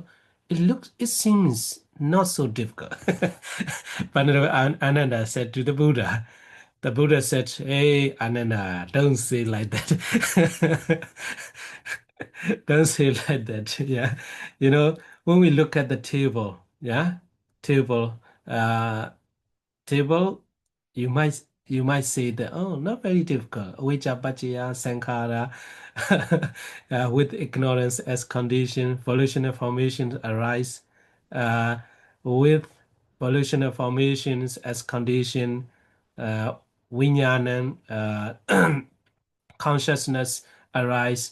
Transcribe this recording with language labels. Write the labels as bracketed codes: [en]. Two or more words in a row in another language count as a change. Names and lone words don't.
[en] It seems not so difficult. Venerable Ananda said to the Buddha said, hey, Ananda, don't say like that. Don't say like that. Yeah. When we look at the table, yeah, table, uh, table, you might say that, oh, not very difficult. [pi] Avijja paccaya sankhara, [en] with ignorance as condition, volitional formations arise. Uh, with volitional formations as condition, uh, vijnana, consciousness arise.